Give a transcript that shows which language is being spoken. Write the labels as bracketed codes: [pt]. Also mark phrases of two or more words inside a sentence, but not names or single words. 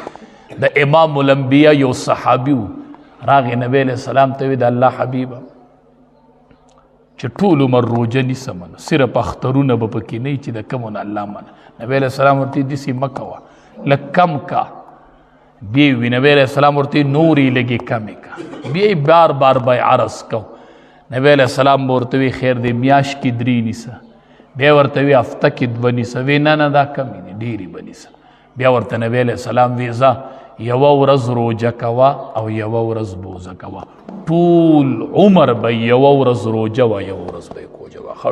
[ps] د امام الانبیا یو صحابي و، راغی نبی علیہ السلام ته وی د الله حبیبه چې ټول عمر روجه نیسم، صرف اخترونه به پکې نه چې د کمو نه الله منه. نبی [ar] علیہ السلام [ps] ورته داسې مه کوه، لږ کم کا. بیا وی نبی [ar] علیہ السلام [ps] ورته نورې لږې کمې کا. بیا بار بار به عرض کو. نبی [ar] علیہ السلام [ps] ورته وی خیر دی میاشت کې 3 نیسه. بیا ورته وی هفته کې 2 نیسه. وی نه نه دا کمې دي، ډېرې به نیسه. بیا ورته نبی [ar] علیہ السلام [ps] وی ځه یوه ورځ روجه کوه او یوه ورځ بوزه کوه. ټول عمر به یوه ورځ روجه وه، یوه ورځ به یې کوجه وه.